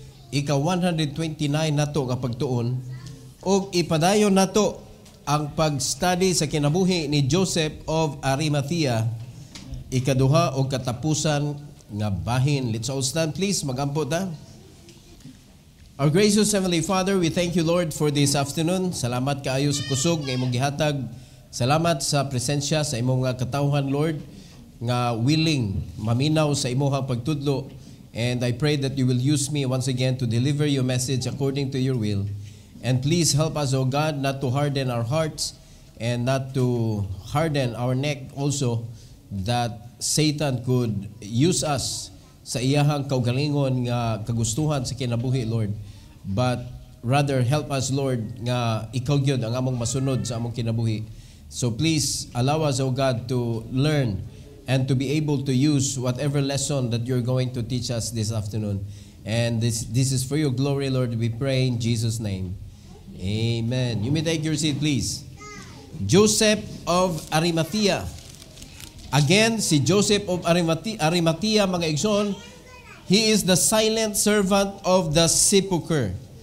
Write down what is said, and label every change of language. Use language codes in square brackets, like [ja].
[ceb] Ika 129 nato nga pagtuon. O ipadayon nato ang pag-study sa kinabuhi ni Joseph of Arimathea. Ikaduha o katapusan nga bahin. [en] Let's all stand please. [ceb] Magampo ta. [en] Our gracious Heavenly Father, we thank you, Lord, for this afternoon. [ceb] Salamat kaayo sa kusog nga imong gihatag. Salamat sa presensya sa imong nga katawhan, Lord, nga willing maminaw sa imong pagtudlo. [en] And I pray that you will use me once again to deliver your message according to your will. And please help us, O God, not to harden our hearts and not to harden our neck also, that Satan could use us [ceb] sa iyahang kaugalingon nga kagustuhan sa kinabuhi, [en] Lord. But rather help us, [ceb] Lord, nga ikaw gyud ang among masunod sa among kinabuhi. [en] So please allow us, O God, to learn and to be able to use whatever lesson that you're going to teach us this afternoon. And this is for your glory, Lord, we pray in Jesus' name. Amen. You may take your seat, please. Joseph of Arimathea. Again, si Joseph of Arimathea, [ceb] mga igsoon, [en] he is the silent servant of the sepulchre.